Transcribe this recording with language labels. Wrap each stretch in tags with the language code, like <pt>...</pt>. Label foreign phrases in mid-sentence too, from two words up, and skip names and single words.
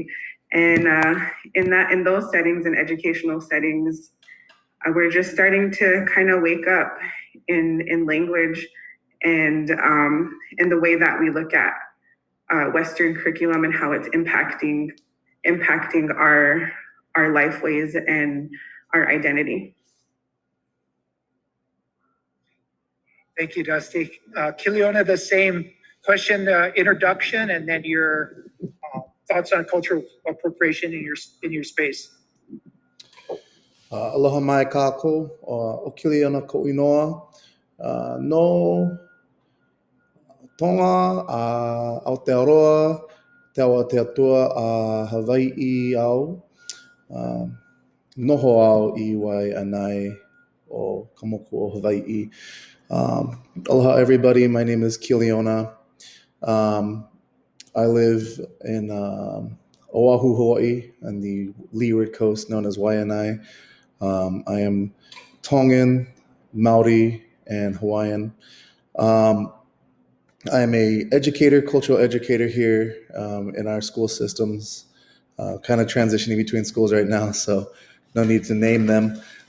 <en>And in those settings, in educational settings, we're just starting to kind of wake up in language and in the way that we look at Western curriculum and how it's impacting our lifeways and our identity. Thank you, Dusty. Kiliona, the same question, introduction, and then your thoughts on cultural appropriation in your space.</en> <haw>Aloha mai kako, o Kiliona ko inoa, no tonga Aotearoa, te awa te atua a Hawaii au, noho au I wai anai o Kamoku o Hawaii.</haw> <en>Aloha everybody, my name is Kiliona. I live in Oahu, Hawaii, on the leeward coast known as Waianae. I am Tongan, Maori, and Hawaiian. I am a educator, cultural educator here in our school systems, kind of transitioning between schools right now, so no need to name them.</en>